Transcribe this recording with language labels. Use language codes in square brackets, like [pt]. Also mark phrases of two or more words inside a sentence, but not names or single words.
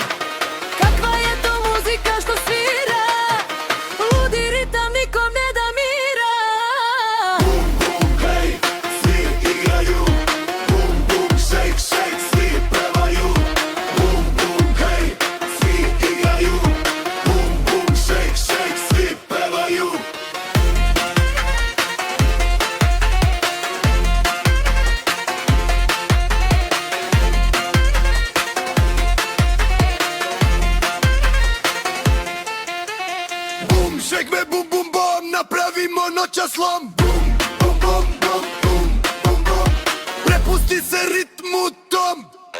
[sr] Kakva je to muzika što svira, ludi ritam nikom ne da mira. Bum, bum, hej, svi igraju. Bum, bum, [en] shake, shake, [sr] svi pevaju. Bum, bum, hej, svi igraju. Bum, bum, [en] shake, shake, [sr] svi pevaju. Bum, [en] shake me [sr] bum bum bom, napravimo noćas slom. Bum, bum, bum, bum, bum, bum, bum. Prepusti se ritmu tom.